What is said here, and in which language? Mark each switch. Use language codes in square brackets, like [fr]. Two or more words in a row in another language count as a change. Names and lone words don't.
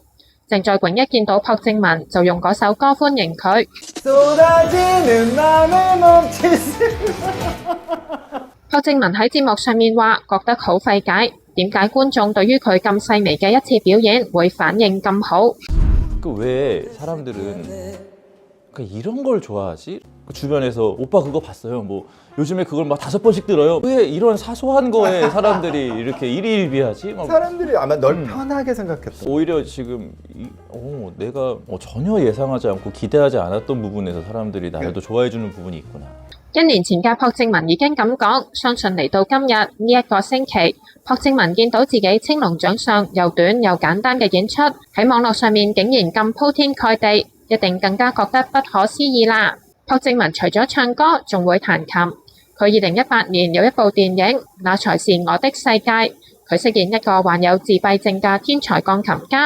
[yue] 鄭在炯一見到朴正文就用嗰首歌歡迎佢。朴正文喺節目上面話覺得好費解，點解觀眾對於佢咁細微嘅一次表演會反應咁好？ [ko] 왜 사람들은 이런 걸 좋아하지? 주변에서 오빠 그거 봤어요? 뭐 요즘에 그걸 막 5번씩 들어요. 왜 이런 사소한 거에 사람들이 이렇게 일희일비하지? 사람들이 아마 널 편하게 생각했어. 오히려 지금 내가 전혀 예상하지 않고 기대하지 않았던 부분에서 사람들이 나를 더 좋아해주는 부분이 있구나. [yue] 1 年前嘅朴正文已經咁講，相信嚟到今日呢一個星期，朴正文見到自己青龍獎上又短又簡單嘅演出，喺網絡上面竟然咁鋪天蓋地，一定更加覺得不可思議啦！朴正文除咗唱歌，仲會彈琴。佢2018年有一部電影《那才是我的世界》，佢飾演一個患有自閉症嘅天才鋼琴家。